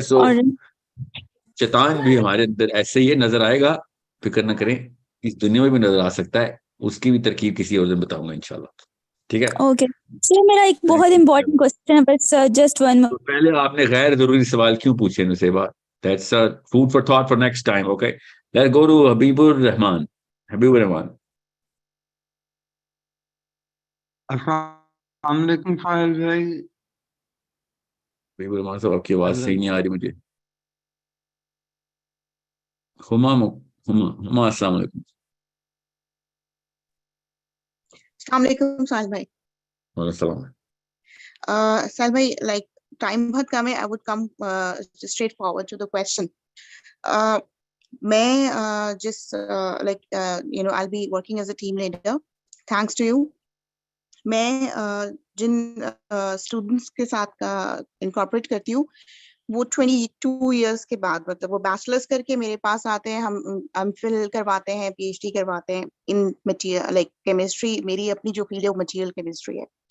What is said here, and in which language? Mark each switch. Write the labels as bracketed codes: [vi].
[ur] سو شیطان بھی ہمارے اندر ایسے ہی نظر آئے گا، فکر نہ کریں. اس دنیا میں بھی نظر آ سکتا ہے. اس کی بھی ترکیب کسی اور دن بتاؤں گا انشاءاللہ. ٹھیک ہے. اوکے سر، میرا ایک بہت امپورٹنٹ کوشچن ہے بس جسٹ ون. تو پہلے آپ نے غیر ضروری سوال کیوں پوچھے نصیبہ؟ [en] That's food for thought for next time. Okay, let's go to Habibur Rahman. Habibur Rahman. [ur] السلام علیکم فائل بھائی. Habibur Rahman صاحب آپ کی آواز صحیح نہیں آ رہی مجھے. ہما السلام علیکم. السلام علیکم ساحل بھائی. وعلیکم السلام. ساحل بھائی, like time بہت کم ہے. [en] I would come straight forward to the question. میں just like I'll be working as a team leader thanks to you. [ur] میں جن اسٹوڈنٹس کے ساتھ انکارپوریٹ کرتی ہوں وہ 22 ایئرس کے بعد, مطلب وہ بیچلرس کر کے میرے پاس آتے ہیں, ہم فل کرواتے ہیں, پی ایچ ڈی کرواتے ہیں ان مٹیریل لائک کیمسٹری. میری اپنی جو فیلڈ ہے وہ مٹیریل کیمسٹری ہے.